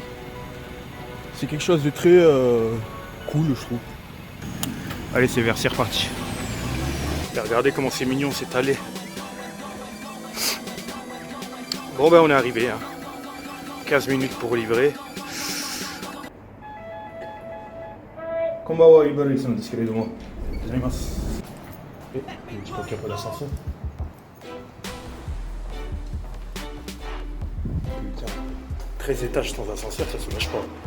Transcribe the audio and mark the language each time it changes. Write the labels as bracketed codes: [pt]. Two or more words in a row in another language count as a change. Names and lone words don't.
[fr] C'est quelque chose de très cool, je trouve. Allez, c'est reparti. Et regardez comment c'est mignon, c'est allé. Bon on est arrivé. 15 minutes pour livrer. [ja] Konbanwa, Uber Eats なんですけれども。 [fr] ございます。Je dis pas qu'il n'y a pas d'ascenseur. Putain, 13 étages sans ascenseur, ça se lâche pas.